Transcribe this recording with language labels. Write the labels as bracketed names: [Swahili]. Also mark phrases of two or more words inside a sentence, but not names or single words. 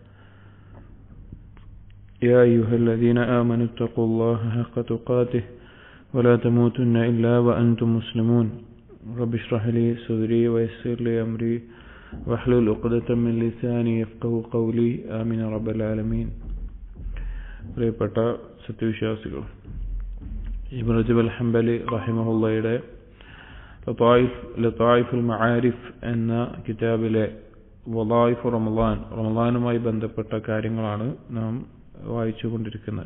[Arabic] يا أيها الذين آمنوا اتقوا الله حق تقاته ولا تموتن إلا وأنتم مسلمون. رب اشرح لي صدري ويسر لي أمري واحلل عقدة من لساني يفقهوا قولي. آمين رب العالمين. [Malayalam] പ്രിയപ്പെട്ട സത്യവിശ്വാസികൾ, ഇബ്നു റജബ് അൽ ഹംബലി റഹിമഹുള്ളയുടെ ലതായിഫുൽ മആരിഫ് എന്ന കിതാബിലെ വളായിഫു റമളാനുമായി ബന്ധപ്പെട്ട കാര്യങ്ങളാണ് നാം വായിച്ചുകൊണ്ടിരിക്കുന്നത്.